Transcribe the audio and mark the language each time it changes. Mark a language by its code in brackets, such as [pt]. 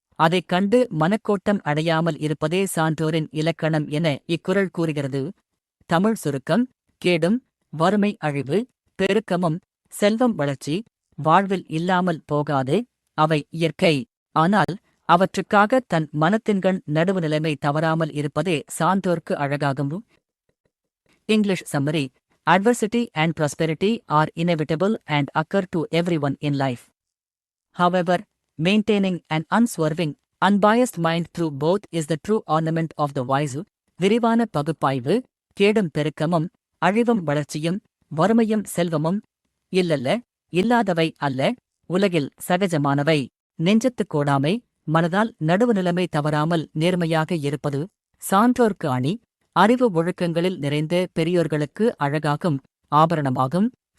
[ta] அதைக் கண்டு மனக்கோட்டம் அடையாமல் இருப்பதே சான்றோரின் இலக்கணம் என இக்குறள் கூறுகிறது. தமிழ் சுருக்கம். கேடும் வறுமை அழிவு, பெருக்கமும் செல்வம் வளர்ச்சி வாழ்வில் இல்லாமல் போகாது. அவை இயற்கை. ஆனால் அவற்றுக்காக தன் மனத்தின்கண் நடுவுநிலைமை தவறாமல் இருப்பதே சான்றோர்க்கு அழகாகும். [en] English summary. Adversity and prosperity are inevitable and occur to everyone in life. However, maintaining an unswerving, unbiased mind through both is the true ornament of the wise. [ta] விரிவான பகுப்பாய்வு. கேடும் பெருக்கமும் அழிவும் வளர்ச்சியும் வறுமையும் செல்வமும் இல்லல்ல, இல்லாதவை அல்ல, உலகில் சகஜமானவை. நெஞ்சத்துக் கோடாமை. மனதால் நடுவுநிலைமை தவறாமல் நேர்மையாக இருப்பது சான்றோர்க்கு அணி. அறிவு ஒழுக்கங்களில் நிறைந்த பெரியோர்களுக்கு அழகாகும் ஆபரணமாகும்.